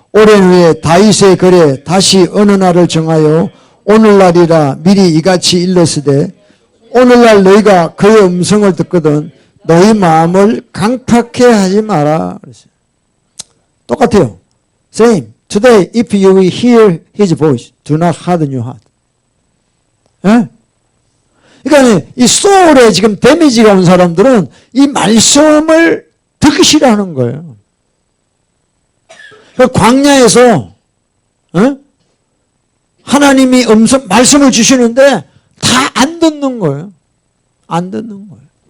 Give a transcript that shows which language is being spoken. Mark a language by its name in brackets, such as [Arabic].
[Korean] 오랜 후에 다윗의 글에 다시 어느 날을 정하여 오늘날이라 미리 이같이 일렀으되 오늘날 너희가 그의 음성을 듣거든 너희 마음을 강팍해 하지 마라. 똑같아요. Same. [English] Today, if you will hear his voice, do not harden your heart. [Korean] 예? 그러니까 이 소울에 지금 데미지가 온 사람들은 이 말씀을 듣기 싫어하는 거예요. 그 광야에서 하나님이 말씀을 주시는데 다 안 듣는 거예요. 안 듣는 거예요.